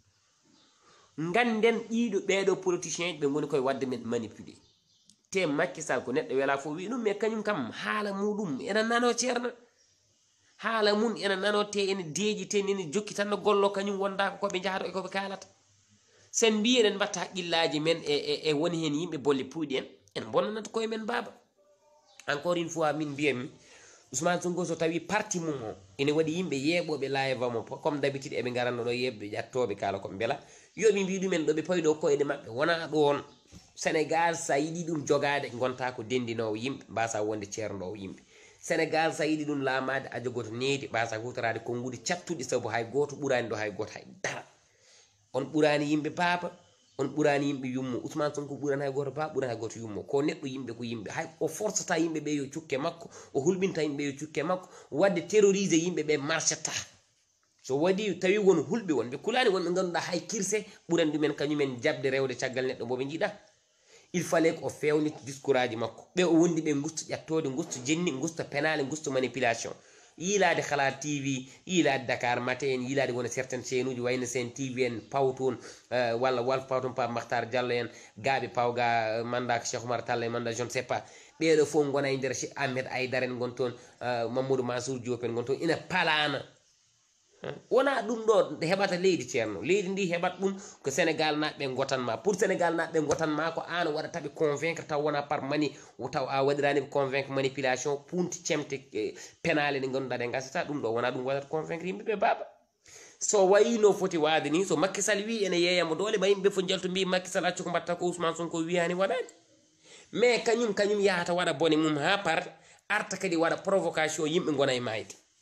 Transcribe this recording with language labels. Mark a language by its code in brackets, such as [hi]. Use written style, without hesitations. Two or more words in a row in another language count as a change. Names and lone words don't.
[ff] ganden ɗiɗo ɓeɗo politicien ɓe goni koye wadde men manipulé te Macky Sall ko neɗɗo wela fof wi ɗum mais kañum kam haala muɗum ena nano ceerno haala mum ena nano te ene deeƴi te ene jokki tan no gollo kañum wondaka koɓe jahata e koɓe kalata sen mbi eɗen mbatta haqqillaji men e woni hen yimɓe bolle puyɗi en bonnanata koye men baba [fr] encore une fois [ff] min mbiyami Ousmane Sonko so tawi parti mum o ene waɗi yimɓe yeeɓoɓe live mo [fr] comme d'habitude [ff] eɓe garanno ɗo yeɓɓe ƴattoɓe kala koɓe beela yoɓe mbi ɗumen ɗo ɓe payɗo koyɗe maɓɓe wona ɗon Sénégal sa yiɗi ɗum jogade gonta ko dendinowo yimɓe mbasa wonde ceernowo yimɓe Sénégal sa yiɗi ɗum lamade a jogoto needi mbasa hutorade konnguɗi cattuɗi saabu hay goto ɓurani ɗo hay goto hay dara on ɓurani yimɓe baaba on ɓurani yimɓe yummo Ousmane Sonko ɓurani hay goto ba ɓurani hay goto yummo ko neɗɗo yimɓe ko yimɓe hay o forceta yimɓe ɓe yo cukke makko o hulɓinta yimɓe yo cukke makko wadde terroriser yimɓe ɓe marchata so waɗi tawi won hulɓe wonɓe kulani wonɓe ganduɗa hay kirse ɓuran ɗumen kañumen jabde rewde caggal neɗɗo moɓe jiiɗa [fr] il fallait [ff] ko fewnita discours aji makko ɓe o wondi ɓe gusto ƴattode gusto jenni gusto penale gusto manipulation yiilade Khala TV yiilade Dakar Matin yiilade wona [fr] certaine chaîne [ff] uji wayno Sen TV en pawtoon walla Walf pawtoon Pape Makhtar Diallo en gaaɓe pawga manda ko Cheikh Oumar Talla en manda [fr] je ne sais pas [ff] ɓeɗo fof gona e nder Cheikh Ahmed Aïdara en gon toon Mamadou Mansour Diop en gon toon ina palana wona ɗum ɗo heɓata leydi ceerno leydi ndi heɓat ɗum ko Sénégal naɓɓe gotanma pour Sénégal naɓɓe gotanma ko an waɗata ɓe convaincre taw wona par mani taw a waɗirani ɓe convaincre manipulation punti cemte penale ɗe ganduɗa ɗe gasata ɗum ɗo wona ɗum waɗata convaincre yimɓeɓe baba so wayino foti wade ni so Macky Sall wi ene yeeyamo dole ma yimɓeɓe fo jalto mbi Macky Sall accu ko mbatta ko Ousmane Sonko wiyani waɗani mais kañum yahata waɗa bone mum ha par arta kadi waɗa provocation yimɓe gona e mayde